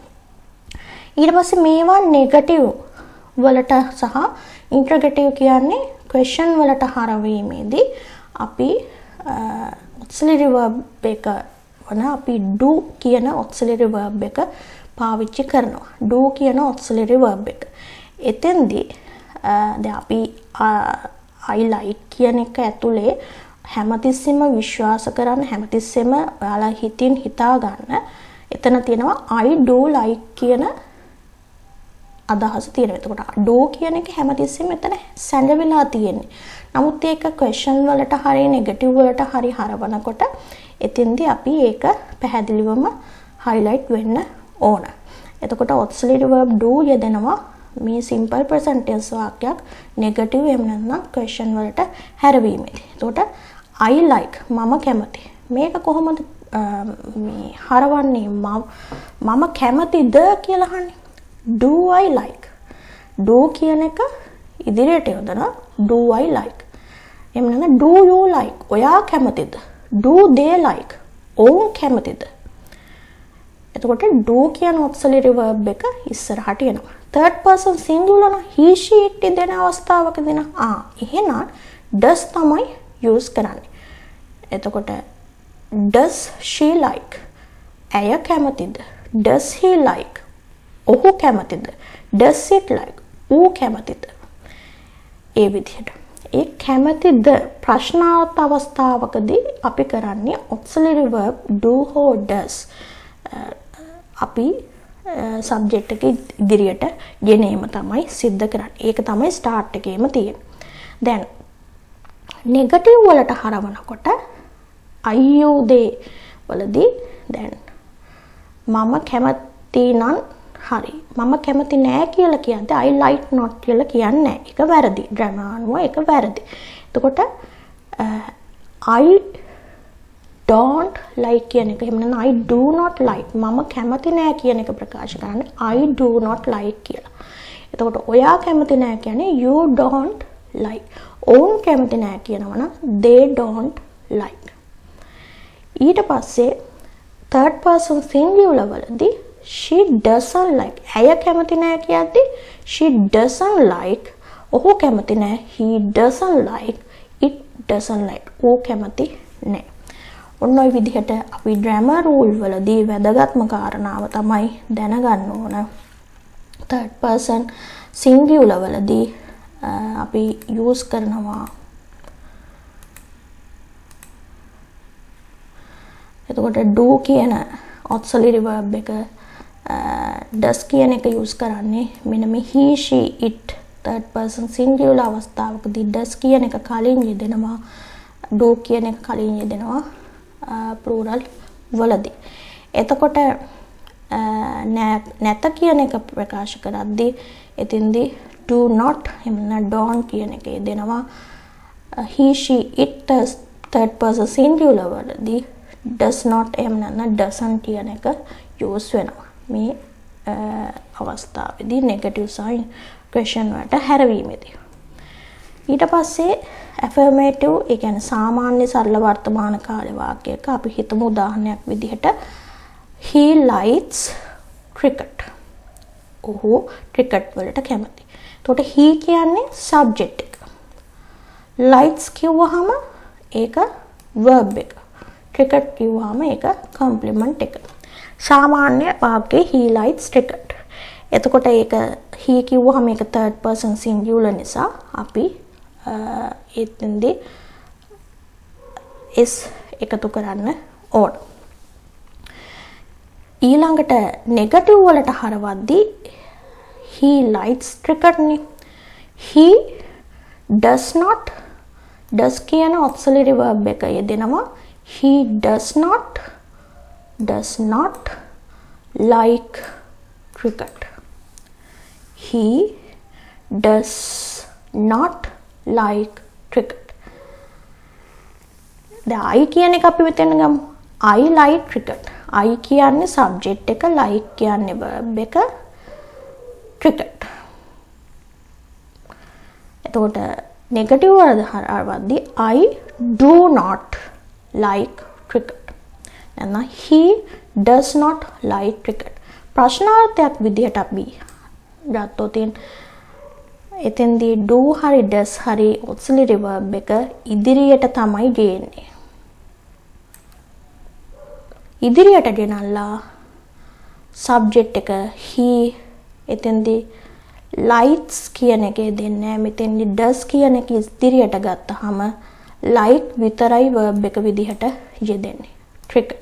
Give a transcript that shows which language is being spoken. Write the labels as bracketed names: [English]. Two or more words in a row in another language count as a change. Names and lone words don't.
[Sinhala] ඊට පස්සේ මේවා negative වලට සහ interrogative කියන්නේ question වලට හරවීමේදී අපි [English] auxiliary verb [Sinhala] එක වන අපි do කියන [English] auxiliary verb [Sinhala] එක පාවිච්චි කරනවා. do කියන [English] auxiliary verb [Sinhala] එක. එතෙන්දී දැන් අපි [English] I like [Sinhala] කියන එක ඇතුලේ හැමතිස්සෙම විශ්වාස කරන්න හැමතිස්සෙම ඔයාලා හිතින් හිතා ගන්න එතන තියෙනවා [English] I do like [Sinhala] කියන අදහස තියෙනවා. එතකොට do කියන එක හැමතිස්සෙම එතන සැඟවිලා තියෙන්නේ. නමුත් ඒක question වලට හරි negative වලට හරි හරවනකොට එතින්දී අපි ඒක පැහැදිලිවම highlight වෙන්න ඕන. එතකොට [English] auxiliary verb do [Sinhala] යෙදෙනවා මේ [English] simple present tense [Sinhala] වාක්‍යයක් negative එහෙම නැත්නම් question වලට හැරවීමේදී. එතකොට [English] I like [Sinhala] මම කැමති. මේක කොහොමද මේ හරවන්නේ මම කැමතිද කියලා අහන්නේ. [English] Do I like? Do [Sinhala] කියන එක ඉදිරියට යොදනවා. [English] Do I like? [Sinhala] එහෙම නැත්නම් [English] do you like? [Sinhala] ඔයා කැමතිද? [English] Do they like? [Sinhala] ඔවුන් කැමතිද? එතකොට do කියන [English] auxiliary verb [Sinhala] එක ඉස්සරහට එනවා. [English] third person singular [Sinhala] නම් [English] he she it [Sinhala] දෙන අවස්ථාවකදී නම් එහෙනම් does තමයි use කරන්නේ. [English] එතකොට does she like? [Sinhala] ඇය කැමතිද? [English] Does he like? [Sinhala] ඔහු කැමතිද? [English] Does it like? [Sinhala] ඌ කැමතිද? ඒ විදිහට. ඒ කැමතිද ප්‍රශ්නාර්ථ අවස්ථාවකදී අපි කරන්නේ [English] auxiliary verb do [Sinhala] හෝ does අපි subject එක ඉදිරියට ගෙනීම තමයි සිද්ධ කරන්නේ. ඒක තමයි start එකේම තියෙන්නේ. දැන් negative වලට හරවනකොට [English] I you they [Sinhala] වලදී දැන් මම කැමති නම් හරි. මම කැමති නෑ කියලා කියන්නේ [English] I like not [Sinhala] කියලා කියන්නේ නෑ. ඒක වැරදි. grammar අනුව ඒක වැරදි. එතකොට [English] I don't like [Sinhala] කියන එක එහෙම නැත්නම් [English] I do not like [Sinhala] මම කැමති නෑ කියන එක ප්‍රකාශ කරන්නේ [English] I do not like [Sinhala] කියලා. එතකොට ඔයා කැමති නෑ කියන්නේ [English] you don't like. [Sinhala] ඔවුන් කැමති නෑ කියනවා නම් [English] they don't like. [Sinhala] ඊට පස්සේ [English] third person singular වලදී she doesn't like. [Sinhala] ඇය කැමති නෑ කියද්දී [English] she doesn't like. [Sinhala] ඔහු කැමති නෑ [English] he doesn't like. it doesn't like. [Sinhala] ඌ කැමති නෑ. ඔන්න ඔය විදිහට අපි [English] grammar rule [Sinhala] වලදී වැදගත්ම කාරණාව තමයි දැනගන්න ඕන [English] third person singular [Sinhala] වලදී අපි use කරනවා. එතකොට do කියන [English] auxiliary verb [Sinhala] එක does කියන එක use කරන්නේ මෙන්න මේ [English] he she it third person singular [Sinhala] අවස්ථාවකදී does කියන එක කලින් යෙදෙනවා do කියන එක කලින් යෙදෙනවා plural වලදී. එතකොට නැත කියන එක ප්‍රකාශ කරද්දී එතින්දී [English] do not [Sinhala] එහෙම don't කියන එක යෙදෙනවා. [English] he she it third person singular [Sinhala] වලදී [English] does not [Sinhala] එහෙම නැත්නම් doesn't කියන එක use වෙනවා. මේ අවස්ථාවේදී [English] negative sign question [Sinhala] වලට හැරවීමේදී. ඊට පස්සේ affirmative ඒ කියන්නේ සාමාන්‍ය සරල වර්තමාන කාල වාක්‍යයක අපි හිතමු උදාහරණයක් විදිහට [English] he likes cricket. [Sinhala] ඔහු cricket වලට කැමති. එතකොට he කියන්නේ subject එක. likes කිව්වහම ඒක verb එක. cricket කිව්වහම ඒක complement එක. සාමාන්‍ය වාක්‍යයේ [English] he likes cricket. [Sinhala] එතකොට ඒක he කිව්වහම ඒක third person singular නිසා අපි එතෙන්දී is එකතු කරන්න ඕන. ඊළඟට negative වලට හරවද්දී [English] he likes cricket [Sinhala] නේ. [English] he does not does කියන auxiliary verb [Sinhala] එක යෙදෙනවා. [English] he does not like cricket. he does not like cricket. [Sinhala] දැන් I කියන එක අපි මෙතන ගමු. [English] I like cricket. I කියන්නේ subject එක, like කියන්නේ verb එක, cricket. එතකොට negative [Sinhala] වලද හරවද්දී [English] I do not like cricket. නැත්නම් he does not like cricket. [Sinhala] ප්‍රශ්නාර්ථයක් විදිහට අපි ගත්තොත් එතෙන්දී do හරි does හරි [English] auxiliary verb [Sinhala] එක ඉදිරියට තමයි ගේන්නේ. ඉදිරියට ගෙනල්ලා subject එක he එතෙන්දී likes කියන එකේ දෙන්නේ මෙතෙන්දී does කියන එක ඉදිරියට ගත්තාම like විතරයි verb එක විදිහට යෙදෙන්නේ. cricket.